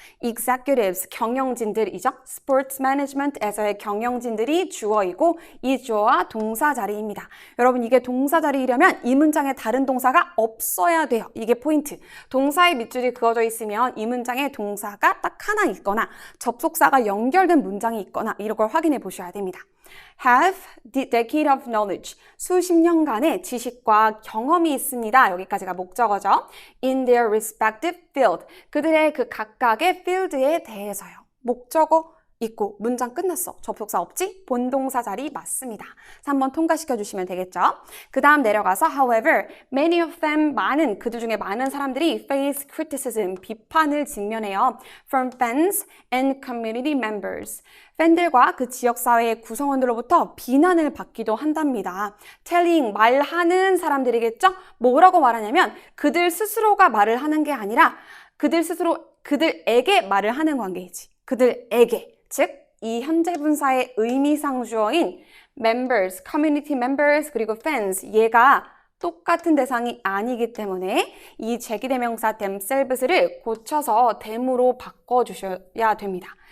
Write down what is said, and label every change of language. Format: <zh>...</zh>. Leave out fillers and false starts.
<ko>Executives, 경영진들이죠. Sports Management에서의 경영진들이 주어이고 이 주어와 동사 자리입니다. 여러분 이게 동사 자리이려면 이 문장에 다른 동사가 없어야 돼요. 이게 포인트. 동사의 밑줄이 그어져 있으면 이 문장에 동사가 딱 하나 있거나 접속사가 연결된 문장이 있거나 이런 걸 확인해 보셔야 됩니다.</ko> <en>Have the decade of knowledge.</en> <ko>수십 년간의 지식과 경험이 있습니다. 여기까지가 목적어죠.</ko> <en>In their respective field.</en> <ko>그들의 그 각각의 field에 대해서요. 목적어 있고 문장 끝났어. 접속사 없지? 본동사 자리 맞습니다. 3번 통과시켜 주시면 되겠죠. 그 다음 내려가서</ko> <en>however, many of them,</en> <ko>그들 중에 많은 사람들이</ko> <en>face criticism,</en> <ko>비판을 직면해요.</ko> <en>From fans and community members.</en> <ko>팬들과 그 지역사회의 구성원들로부터 비난을 받기도 한답니다. telling, 말하는 사람들이겠죠? 뭐라고 말하냐면 그들 스스로가 말을 하는 게 아니라 그들에게 말을 하는 관계이지. 그들에게. 즉, 이 현재 분사의 의미상 주어인 members, community members, 그리고 fans, 얘가 똑같은 대상이 아니기 때문에 이 제기대명사 themselves를 고쳐서 them으로 바꿔주셔야 됩니다.</ko>